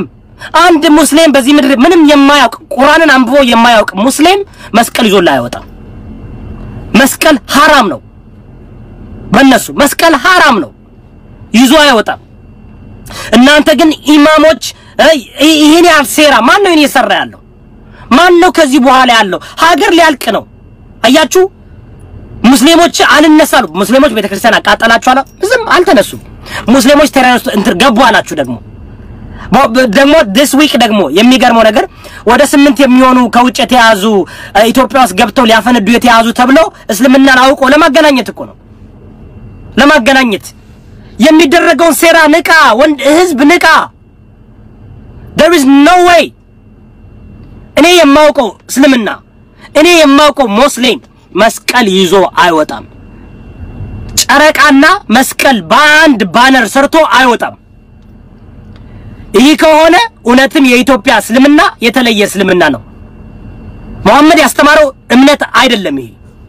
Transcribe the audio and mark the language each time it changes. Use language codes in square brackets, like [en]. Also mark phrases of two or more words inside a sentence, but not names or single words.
[am] አንድ ሙስሊም በዚህ ምድር ምንም የማያውቅ ቁርአንን አንብቦ የማያውቅ ሙስሊም መስቀል ይዞላ አይወጣም መስቀል حرام ነው በእነሱ መስቀል حرام ነው ይዞ አይወጣም እናንተ ግን ኢማሞች ይሄን ያልሰራ ማን ነው እየሰራ ያለው ማን ነው ከዚህ በኋላ ያለው ሀገር ሊያልቅ ነው አያችሁ ሙስሊሞች አልነሳሉ ሙስሊሞች ቤተክርስቲያን አቃጠላችሁ አላ ዝም አልተነሱ ሙስሊሞች ቴሮሪስት እንትን ገቡ አላችሁ ደግሞ [en] this week [am] ደግሞ የሚገርመው ነገር ወደ 8 የሚሆኑ ከውጭ የተያዙ ኢትዮጵያ ውስጥ ገብተው ሊያፈነዱ የተያዙ ተብለው እስልምናን አውቆ ለማገናኘት እኮ ነው ለማገናኘት የሚደረገው ሴራ ንቃ ወንድ ህዝብ ንቃ [en] there is no way [am] እኔ የማውቀው እስልምና እኔ የማውቀው ሙስሊም መስቀል ይዞ አይወጣም ጨረቃና መስቀል ባንድ ባነር ሰርቶ አይወጣም ይሄ ከሆነ እውነትም የኢትዮጵያ እስልምና የተለየ እስልምና ነው መሐመድ ያስተማረው እምነት አይደለም ይሄ